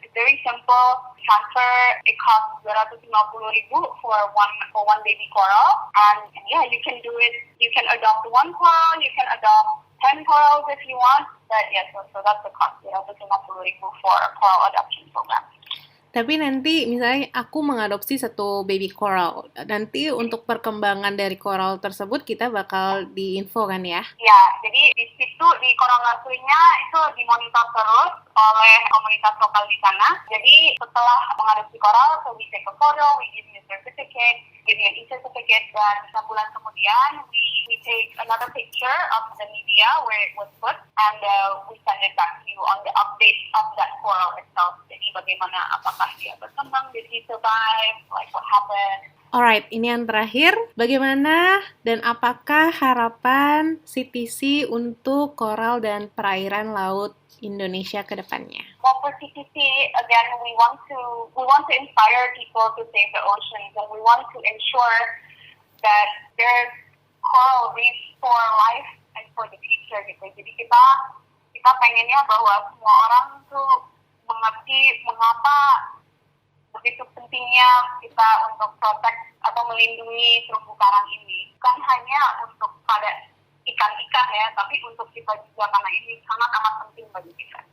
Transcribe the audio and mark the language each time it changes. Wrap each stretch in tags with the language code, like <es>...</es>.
<en>It's very simple transfer. It costs 250,000 for one baby coral, and you can do it. You can adopt one coral, you can adopt 10 corals if you want, but so that's the cost, 250,000 for a coral adoption program.</en> <id>Tapi nanti misalnya aku mengadopsi satu baby coral, nanti untuk perkembangan dari coral tersebut kita bakal diinfo kan ya? Ya, jadi di situ di coral nursery-nya itu dimonitor terus oleh komunitas lokal di sana. Jadi setelah mengadopsi coral,</id> <en>so we take a photo, we give you a certificate, give you an e-certificate,</en> <id>dan 6 bulan kemudian</id> <en>we take another picture of the media where it was put, and we send it back to you on the update of that coral itself.</en> <id>Jadi bagaimana, apakah dia berkembang,</id> <en>did he survive, like what happened.</en> <id>Alright, ini yang terakhir. Bagaimana dan apakah harapan CTC untuk koral dan perairan laut Indonesia ke depannya?</id> <en>Well, for CTC, again, we want to inspire people to save the oceans, and we want to ensure that there's coral reefs for life and for the future gitu.</en> <id>Jadi kita pengennya bahwa semua orang tuh mengerti mengapa begitu pentingnya kita untuk protect atau melindungi terumbu karang ini. Bukan hanya untuk pada ikan-ikan ya, tapi untuk kita juga karena ini sangat amat penting bagi kita.</id>